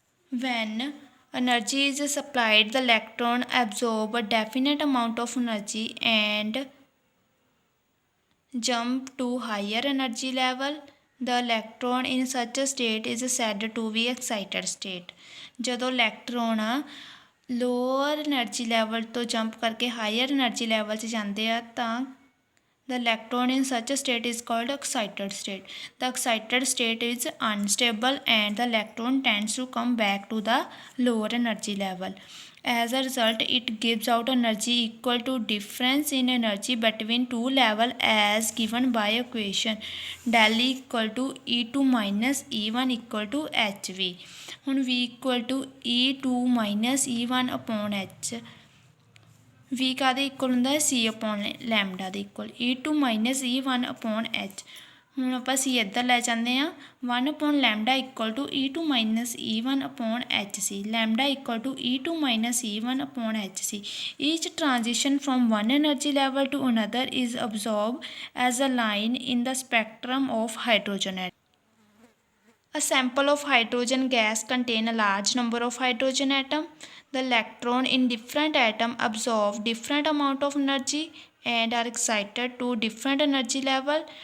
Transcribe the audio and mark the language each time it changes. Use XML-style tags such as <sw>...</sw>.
<en>When energy is supplied, the electron absorb a definite amount of energy and jump to higher energy level. The electron in such a state is said to be excited state.</en> <pa>ਜਦੋਂ electron lower energy level ਤੋਂ jump ਕਰਕੇ hire energy level 'ਚ ਜਾਂਦੇ ਆ ਤਾਂ</pa> <en>the electron in such a state is called excited state. The excited state is unstable and the electron tends to come back to the lower energy level. As a result, it gives out energy equal to difference in energy between two levels as given by equation del equal to E2 minus E1 equal to HV. ਹੁਣ V equal to E2 minus E1 upon H V ਕਾਹਦੇ equal ਹੁੰਦਾ ਹੈ C upon lambda ਦੇ equal E2 minus E1 upon H।</en> <pa>ਹੁਣ ਆਪਾਂ C ਇੱਧਰ ਲੈ ਜਾਂਦੇ ਹਾਂ</pa> <en>1 upon lambda equal to E2 minus E1 upon HC lambda equal to E2 minus E1 upon HC। Each transition from one energy level to another is observed as a line in the spectrum of hydrogen atom. A sample of hydrogen gas contain a large number of hydrogen atom. The electron in different atom absorb different amount of energy and are excited to different energy level.</en>